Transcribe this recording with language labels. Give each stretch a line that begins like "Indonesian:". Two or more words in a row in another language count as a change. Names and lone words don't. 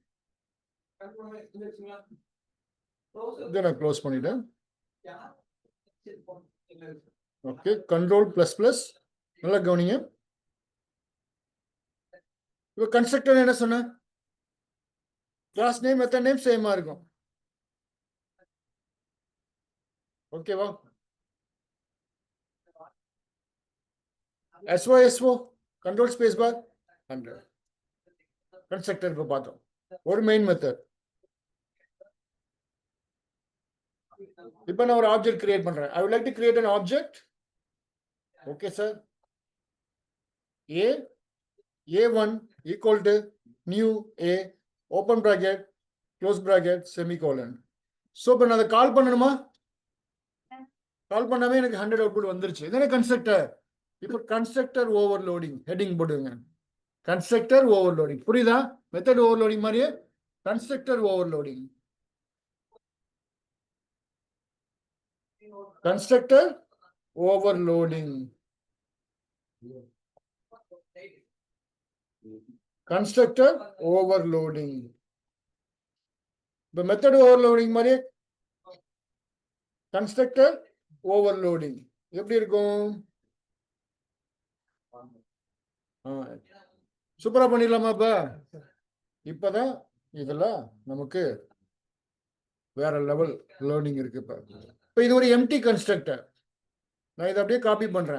English: Then I close
Tamil: பண்ணிட்டேன்.
English: Okay, control plus plus
Tamil: நல்லா கவனிங்க. இப்போ கன்ஸ்ட்ரக்டர் என்ன சொன்ன?
English: class name method name same இருக்கும்.
Tamil: ஓகேவா?
English: SYSO control space bar 100.
Tamil: கன்ஸ்ட்ரக்டர் இப்போ பார்த்தோம். ஒரு
English: main method.
Tamil: இப்போ நான் ஒரு
English: object create
Tamil: பண்றேன்.
English: I would like to create an object. Okay sir. A1 equal to new A open bracket close bracket semicolon.
Tamil: So இப்போ நான் அதை கால் பண்ணணுமா? கால் பண்ணாமே எனக்கு 100 அவுட்புட் வந்துருச்சு. இதே கன்ஸ்ட்ரக்டர்.
English: இப்போ constructor overloading heading போடுங்க. constructor overloading புரியுதா? method overloading மாதிரியே constructor overloading. Constructor overloading. Constructor overloading. The method overloading மாதிரி constructor overloading
Tamil: எப்படி இருக்கும்? சூப்பரா பண்ணிடலாமா? இப்பதான் இதுல நமக்கு வேற
English: level learning
Tamil: இருக்கு. இப்ப இது ஒரு
English: empty constructor.
Tamil: நான் இதை அப்படியே காப்பி பண்றேன்.